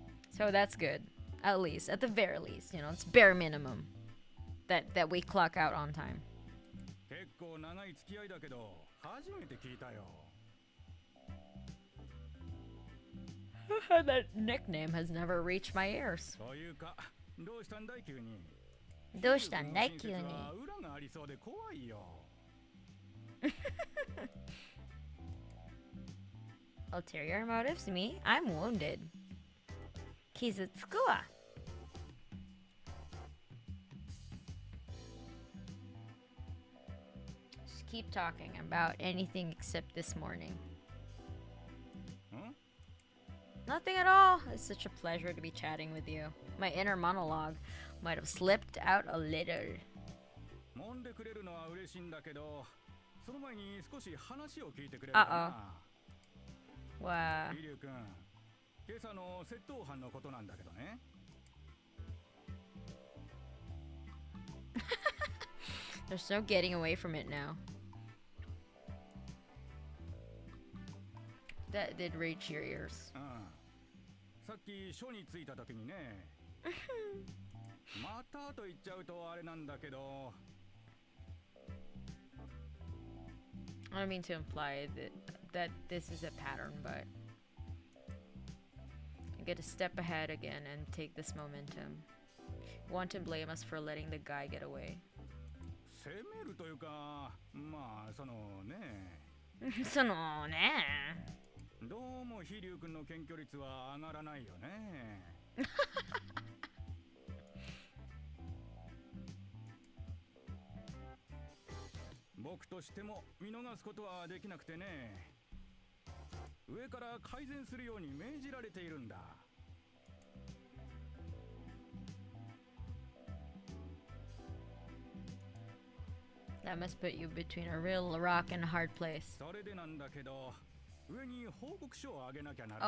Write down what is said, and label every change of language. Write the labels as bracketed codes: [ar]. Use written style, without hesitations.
[en] So that's good. At least, at the very least, you know, it's bare minimum that we clock out on time. [ja] 結構長い付き合いだけど初めて聞いたよ。 [en] That nickname has never reached my ears. [ja] というか、どうしたんだい急に。どうしたんだい急に。裏がありそうで怖いよ。 [en] Ulterior motives? Me? I'm wounded. [ja] 傷つくわ。 [en] Just keep talking about anything except this morning. Nothing at all. It's such a pleasure to be chatting with you. My inner monologue might have slipped out a little. [ja] 揉んでくれるのは嬉しいんだけど、その前に少し話を聞いてくれるかな。 [en] Wow. [ja] リリュウ君、今朝の窃盗犯のことなんだけどね。 [en] There's no getting away from it now. That did reach your ears. [ja] さっき署に着いた時にね。またと言っちゃうとあれなんだけど。 [en] I don't mean to imply that this is a pattern, but I get to step ahead again and take this momentum. Want to blame us for letting the guy get away. [ja] 責めるというか、まあそのね。そのね。どうも飛龍君の検挙率は上がらないよね。僕としても見逃すことはできなくてね。上から改善するように命じられているんだ。 [en] That must put you between a real rock and a hard place. [ja] それでなんだけど、上に報告書をあげなきゃならない。